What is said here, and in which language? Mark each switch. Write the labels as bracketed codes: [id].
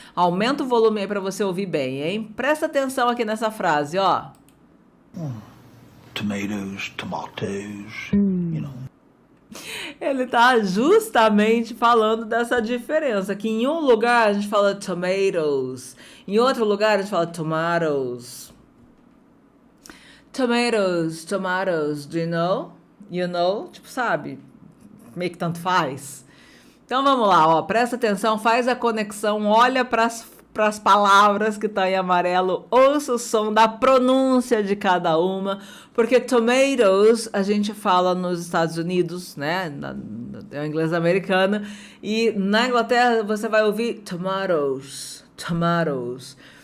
[pt] Aumenta o volume aí para você ouvir bem, hein? Presta atenção aqui nessa frase, ó. [en] Tomatoes, you know. [pt] Ele tá justamente falando dessa diferença, que em um lugar a gente fala tomatoes, em outro lugar a gente fala tomatoes. [en] Tomatoes, tomatoes, do you know? You know? [pt] Tipo, sabe? Meio que tanto faz. Então vamos lá, ó, presta atenção, faz a conexão, olha para as palavras que estão em amarelo, ouça o som da pronúncia de cada uma, porque tomatoes a gente fala nos Estados Unidos, né, é o inglês americano, e na Inglaterra você vai ouvir tomatoes, tomatoes.